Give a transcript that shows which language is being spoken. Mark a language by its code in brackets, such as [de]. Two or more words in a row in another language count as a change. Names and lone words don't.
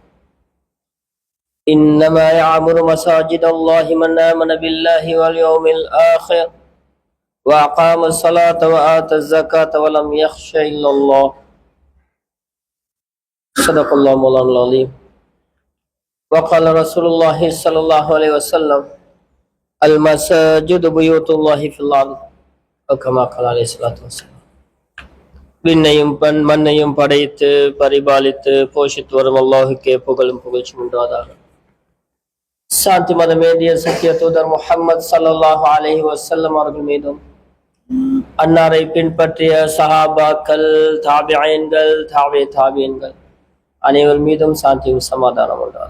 [ar] إنما يعمر مساجد الله من آمن بالله واليوم الآخر وأقام الصلاة وآتى الزكاة ولم يخش إلا الله صدق الله مولانا العظيم وقال رسول الله صلى الله عليه وسلم المساجد بيوت الله في الأرض وكما قال عليه الصلاة والسلام [ta] விண்ணையும் மண்ணையும் படைத்து பரிபாலித்து போஷித்து வரும் அல்லாஹுக்கே புகழும் புகழ்ச்சி உண்டாதாக. சாந்தி மதமேதிய சத்திய தூதர் முஹம்மது [ar] صلى الله عليه وسلم [ta] அவர்கள் மீதும் அன்னாரை பின்பற்றிய சஹாபாக்கள் தாபிஈன்கள் தாபியீன்கள் அனைவர் மீதும் சாந்தியும் சமாதானம் உண்டாக.